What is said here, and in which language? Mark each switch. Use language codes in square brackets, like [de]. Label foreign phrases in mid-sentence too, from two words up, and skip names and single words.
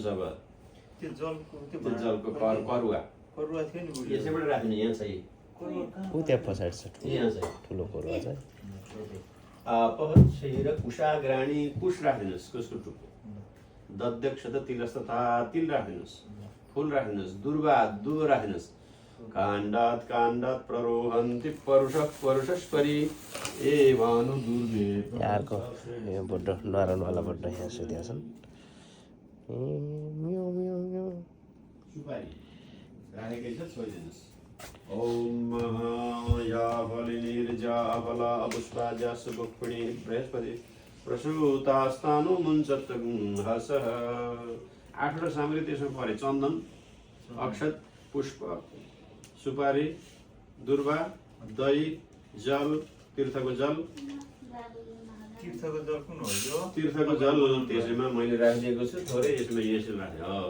[ne] अब त्यो जलको करुवा यसैबाट राख्ने। यहाँ छ ऊ त्यहाँ पछाडि छ, यहाँ छ ठुलो करुवा छ। पहल र कुशाग्राणी कुश राखिदिनुहोस्। कुशको टुप्पो। [sa] दध्यक्ष त तिलस्तथा [ne] तिल राखिदिनुहोस्। फुल राखिदिनुहोस्। दुर्वा दुबो राखिदिनुहोस्। [sa] काण्डात् काण्डात् प्ररोहन्ति परुषस्परि ए भानु दुर्वे। [ne] अर्को यो बड्डो नरानवाला बड्डो यहाँ सुत्या छन्। सुपारी राखेकै छ, छोइदिनुहोस्। [sa] ओम या फलिनिर्जा फला पुष्पाजा सुपुष्पिणी बृहस्पति प्रसूतास्तानु मुञ्चत् हसः। [ne] 8 वटा सामग्री त्यसमा परे। चन्दन, अक्षत, पुष्प, सुपारी, दुर्वा, दही, जल, तीर्थको जल। तीर्थको जल त्यसैमा मैले राखिदिएको छु थोरै। यसमा यसो राखेँ।